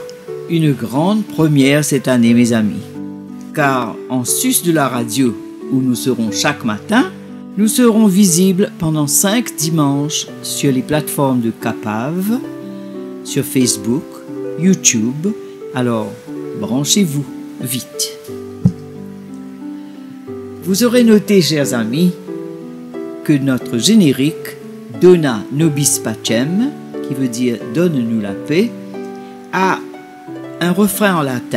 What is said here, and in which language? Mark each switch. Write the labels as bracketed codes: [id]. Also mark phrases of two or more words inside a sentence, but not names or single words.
[fr] Une grande première cette année mes amis, car en sus de la radio où nous serons chaque matin, nous serons visibles pendant 5 dimanches sur les plateformes de Capave, sur Facebook, YouTube. Alors, branchez-vous vite. Vous aurez noté, chers amis, que notre générique [la] Dona nobis pacem, [fr] qui veut dire donne-nous la paix, a un refrain en latin.